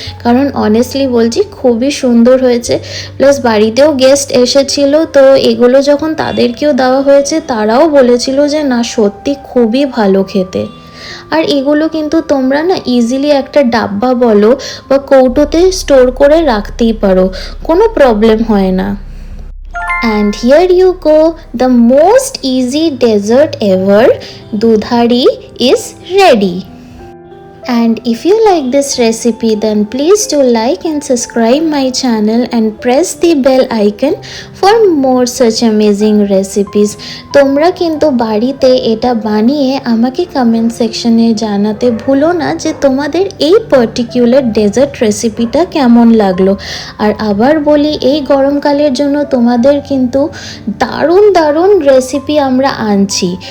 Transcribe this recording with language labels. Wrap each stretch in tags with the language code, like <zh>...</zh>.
<bn>কারণ অনেস্টলি বলছি খুবই সুন্দর হয়েছে, প্লাস বাড়িতেও গেস্ট এসেছিল, তো এগুলো যখন তাদেরকেও দেওয়া হয়েছে তারাও বলেছিল যে না সত্যি খুবই ভালো খেতে। আর এগুলো কিন্তু তোমরা না ইজিলি একটা ডাব্বা বলো বা কৌটোতে স্টোর করে রাখতেই পারো, কোনো প্রবলেম হয় না।</bn> <en>And here you go, the most easy dessert ever, dudhari is ready. And if you like this recipe then please do like and subscribe my channel and press the bell icon for more such amazing recipes.</en> <bn>তোমরা কিন্তু বাড়িতে এটা বানিয়ে আমাকে comment সেকশনে জানাতে ভুলো না যে তোমাদের এই পার্টিকুলার ডেজার্ট রেসিপিটা কেমন লাগলো। আর আবার বলি, এই গরমকালের জন্য তোমাদের কিন্তু দারুণ দারুণ রেসিপি আমরা আনছি।</bn>